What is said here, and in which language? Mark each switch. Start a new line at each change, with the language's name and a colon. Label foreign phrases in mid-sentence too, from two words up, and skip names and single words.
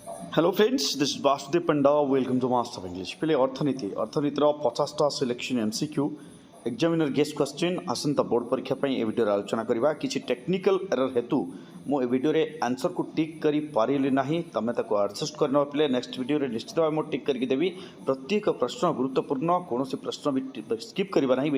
English: Hello friends, this is Vasudev Panda. Welcome to Master of English.
Odia: Pile ଅର୍ଥନୀତିର 50ଟା
English: selection MCQ examiner guess question
Odia: ଆସନ୍ତା ବୋର୍ଡ଼ ପରୀକ୍ଷା ପାଇଁ ଏ ଭିଡ଼ିଓରେ ଆଲୋଚନା କରିବା। କିଛି
English: technical error
Odia: ହେତୁ ମୁଁ ଏ ଭିଡ଼ିଓରେ
English: answer tick
Odia: କରିପାରିଲି ନାହିଁ, ତୁମେ ତାକୁ ଆଡ଼ଜଷ୍ଟ କରିନେବା ପିଲେ
English: next video
Odia: ନିଶ୍ଚିତ ଭାବେ ମୁଁ ଟିକ୍ କରିକି ଦେବି। ପ୍ରତ୍ୟେକ ପ୍ରଶ୍ନ ଗୁରୁତ୍ୱପୂର୍ଣ୍ଣ, କୌଣସି ପ୍ରଶ୍ନ ବି ସ୍କିପ୍ କରିବା ନାହିଁ।